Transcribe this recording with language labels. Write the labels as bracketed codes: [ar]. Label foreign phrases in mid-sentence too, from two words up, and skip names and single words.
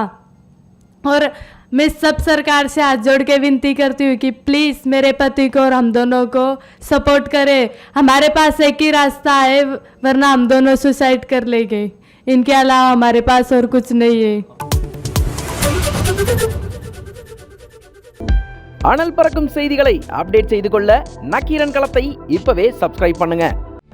[hi] और मैं सब सरकार से हाथ जोड़ के विनती करती हूँ कि प्लीज़ मेरे पति को और हम दोनों को सपोर्ट करें। हमारे पास एक ही रास्ता है, वरना हम दोनों सुसाइड कर लेंगे। इनके अलावा हमारे पास और कुछ नहीं है। [ta] அனல் பறக்கும் செய்திகளை அப்டேட் செய்து கொள்ள நக்கீரன் களத்தை இப்பவே சப்ஸ்கிரைப் பண்ணுங்க.